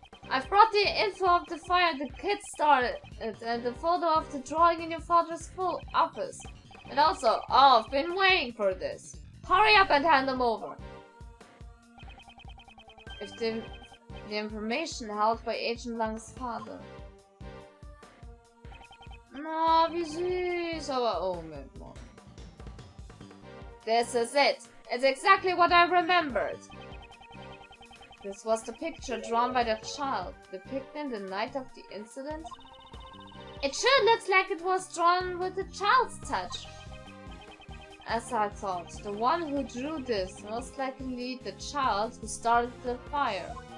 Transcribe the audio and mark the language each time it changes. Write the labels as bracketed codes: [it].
[en] I've brought the info of the fire the kids started and the photo of the drawing in your father's full office. And also, oh, I've been waiting for this. Hurry up and hand them over. If the information held by Agent Lang's father. [de] Na, wie süß, aber oh, Moment mal. [en] This is it. It's exactly what I remembered. This was the picture drawn by the child, depicting the night of the incident. It sure looks like it was drawn with a child's touch. As I thought, the one who drew this most likely the child who started the fire.